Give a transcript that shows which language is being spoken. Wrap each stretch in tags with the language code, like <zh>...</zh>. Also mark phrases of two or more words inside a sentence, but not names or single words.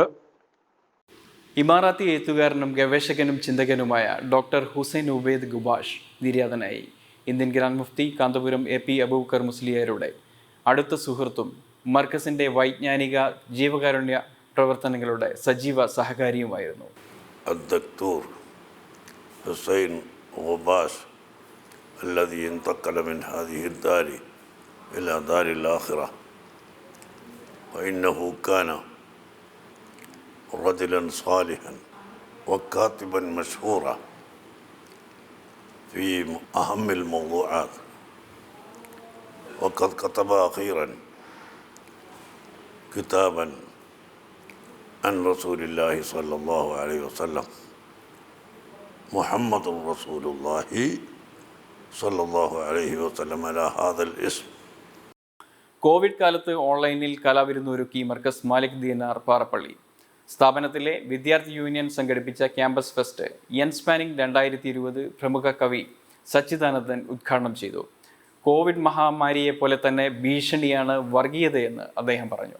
<ml>ഇമാറാത്തി എഴുത്തുകാരനും ഗവേഷകനും ചിന്തകനുമായ ഡോക്ടർ ഹുസൈൻ ഉബൈദ് ഗുബാഷ് നിര്യാതനായി. ഇന്ത്യൻ ഗ്രാൻഡ് മുഫ്തി കാന്തപുരം AP അബൂബക്കർ മുസ്ലിയാരുടെ അടുത്ത സുഹൃത്തും മർക്കസിന്റെ വൈജ്ഞാനിക ജീവകാരുണ്യ പ്രവർത്തനങ്ങളുടെ സജീവ സഹകാരിയുമായിരുന്നു.</ml> <ar>الدكتور حسين غباش الذي انتقل من هذه الدار إلى دار الآخرة، وإنه كان رجلا صالحا وكاتبا مشهورا في أهم الموضوعات، وقد كتب أخيرا كتابا عن رسول الله صلى الله عليه وسلم محمد رسول الله صلى الله عليه وسلم على هذا الاسم.</ar> <ml>കോവിഡ് കാലത്ത് ഓൺലൈനിൽ കലാവിരുന്നൊരുക്കി മർക്കസ് മാലിക് ദിനാർ പാറപ്പള്ളി. സ്ഥാപനത്തിലെ വിദ്യാർത്ഥി യൂണിയൻ സംഘടിപ്പിച്ച</ml> <en>campus fest</en> <ml>യൻസ്പാനിംഗ് 2020 പ്രമുഖ കവി സച്ചിദാനന്ദൻ ഉദ്ഘാടനം ചെയ്തു. കോവിഡ് മഹാമാരിയെ പോലെ തന്നെ ഭീഷണിയാണ് വർഗീയതയെന്ന് അദ്ദേഹം പറഞ്ഞു.</ml>